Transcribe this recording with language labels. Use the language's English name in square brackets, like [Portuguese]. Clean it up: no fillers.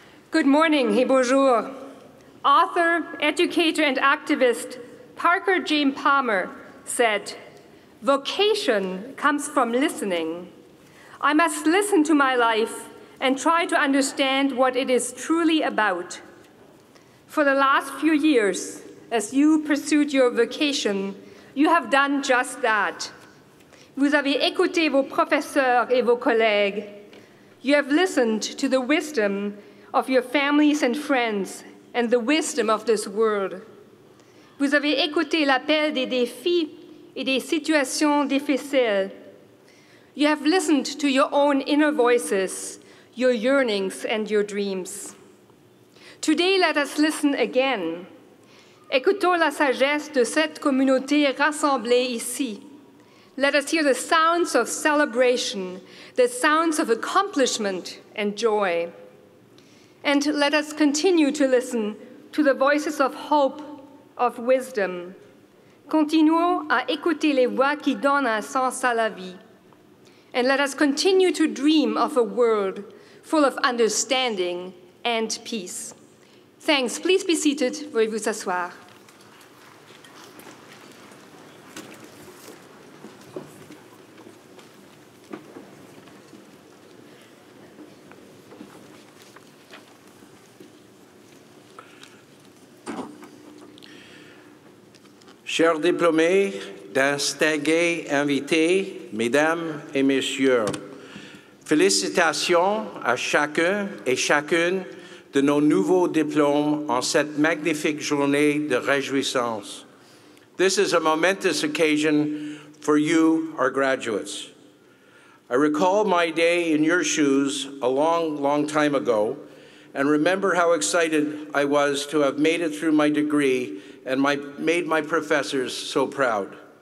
[English] Good morning [French] et bonjour. [English] Author, educator, and activist Parker James Palmer said, "Vocation comes from listening, I must listen to my life and try to understand what it is truly about. For the last few years, as you pursued your vocation, you have done just that. [French] Vous avez écouté vos professeurs et vos collègues. [English] You have listened to the wisdom of your families and friends and the wisdom of this world. [French] Vous avez écouté l'appel des défis et des situations difficiles. [English] You have listened to your own inner voices, your yearnings and your dreams. Today, let us listen again. [French] Écoutons la sagesse de cette communauté rassemblée ici. [English] Let us hear the sounds of celebration, the sounds of accomplishment and joy. And let us continue to listen to the voices of hope, of wisdom. [French] Continuons à écouter les voix qui donnent un sens à la vie. [English] And let us continue to dream of a world full of understanding and peace. Thanks. Please be seated. [French] Veuillez vous asseoir. Chers diplômés, distingués invités, mesdames et messieurs, félicitations à chacun et chacune de nos nouveaux diplômes en cette magnifique journée de réjouissance. [English] This is a momentous occasion for you, our graduates. I recall my day in your shoes a long, long time ago, and remember how excited I was to have made it through my degree and made my professors so proud.